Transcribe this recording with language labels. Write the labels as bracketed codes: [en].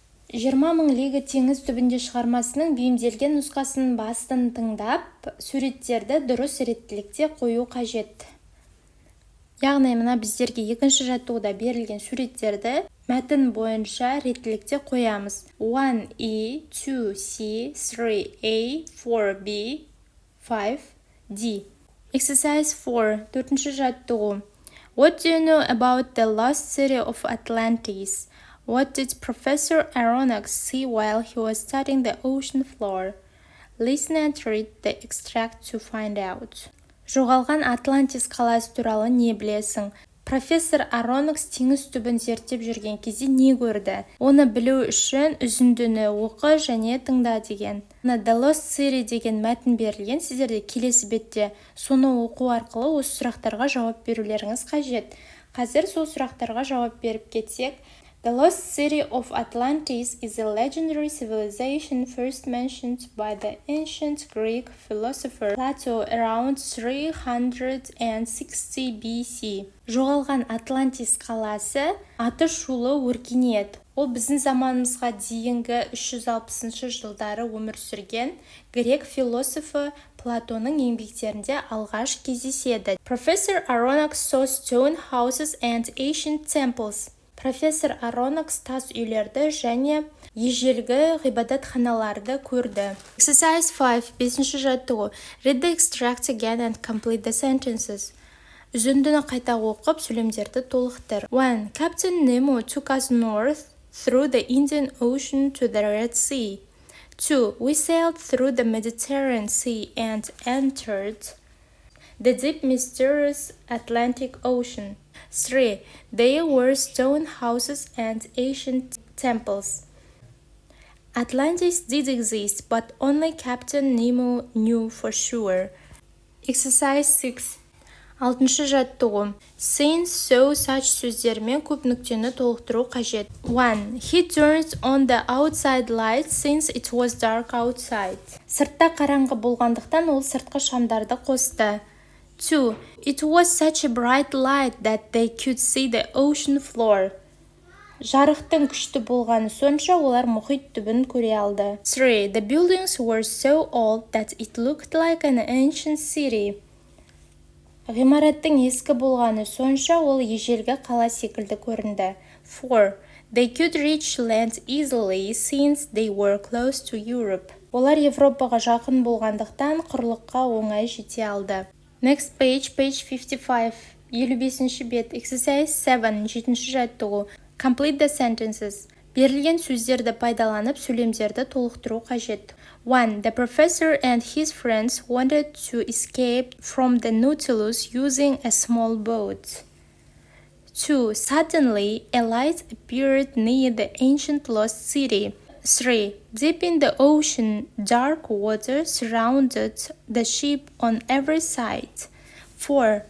[kk] 20,000 лига теңіз түбінде шығармасының бейімделген нұсқасын бастан тыңдап, суреттерді дұрыс реттілікте қою қажет. Яғни мына біздерге екінші жаттығуда берілген суреттерді мәтін бойынша реттілікте қоямыз. 1E, 2C, 3A, 4B, 5D. [en] Exercise 4. [kk] Төртінші жаттығу. [en] What do you know about the lost city of Atlantis? What did Professor Aronnax see while he was studying the ocean floor? Listen and read the extract to find out. [kk] Жоғалған Атлантис қаласы туралы не білесің? Профессор Ароннакс теңіз түбін зерттеп жүрген кезде не көрді? Оны білу үшін үзіндіні оқы және тыңда деген. The Lost City деген мәтін берілген, сіздерде келесі бетте соны оқу арқылы осы сұрақтарға жауап берулеріңіз қажет. Қазір сол сұрақтарға жауап беріп кетсек. [en] The lost city of Atlantis is a legendary civilization first mentioned by the ancient Greek philosopher Plato around 360 BC. [kk] Жоғалған Атлантис қаласы аты шулы өркениет. Ол біздің заманымызға дейінгі 360 жылдары өмір сүрген грек философы Платонның еңбектерінде алғаш кездеседі. [en] Professor Aronnax saw stone houses and ancient temples. [kk] Профессор Ароннакс тас үйлерді және ежелгі ғибадатханаларды көрді. [en] Exercise 5. [kk] Бесінші жаттығу. [en] Read the extract again and complete the sentences. [kk] Үзіндіні қайта оқып, сөйлемдерді толықтыр. [en] 1. Captain Nemo took us north through the Indian Ocean to the Red Sea. 2. We sailed through the Mediterranean Sea and entered the deep mysterious Atlantic Ocean. 3. There were stone houses and ancient temples. Atlantis did exist, but only Captain Nemo knew for sure. Exercise 6. [kk] Алтыншы жаттығу. Since so such сөздермен көп нүктені толықтыру қажет. [en] 1. He turned on the outside light since it was dark outside. [kk] Сыртта қараңғы болғандықтан ол сыртқы шамдарды қосты. [en] 2. It was such a bright light that they could see the ocean floor. [kk] Жарықтың күшті болғаны сонша олар мұхит түбін көре алды. [en] 3. The buildings were so old that it looked like an ancient city. [kk] Ғимараттың ескі болғаны сонша ол ежелгі қала секілді көрінді. [en] 4. They could reach land easily since they were close to Europe. [kk] Олар Европаға жақын болғандықтан құрлыққа оңай жете алды. [en] Next page, page 55. [kk] 55-ші бет. [en] Exercise 7. [kk] 7-ші жаттығу. [en] Complete the sentences. [kk] Берілген сөздерді пайдаланып, сөйлемдерді толықтыру қажет. [en] 1. The professor and his friends wanted to escape from the Nautilus using a small boat. 2. Suddenly, a light appeared near the ancient lost city. 3. Deep in the ocean, dark water surrounded the ship on every side. 4.